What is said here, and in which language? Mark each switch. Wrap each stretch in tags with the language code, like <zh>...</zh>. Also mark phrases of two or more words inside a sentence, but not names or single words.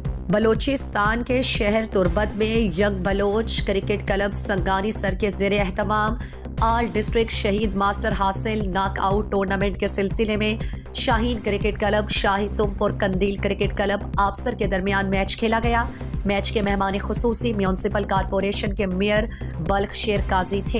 <ur>بلوچستان کے شہر تربت میں یک بلوچ کرکٹ کلب سنگانی سر کے زیر اہتمام آل ڈسٹرکٹ شہید ماسٹر حاصل ناک آؤٹ ٹورنامنٹ کے سلسلے میں شاہین کرکٹ کلب شاہی تمپور قندیل کرکٹ کلب آبسر کے درمیان میچ کھیلا گیا۔ میچ کے مہمان خصوصی میونسپل کارپوریشن کے میئر بلخ شیر قاضی تھے۔</ur>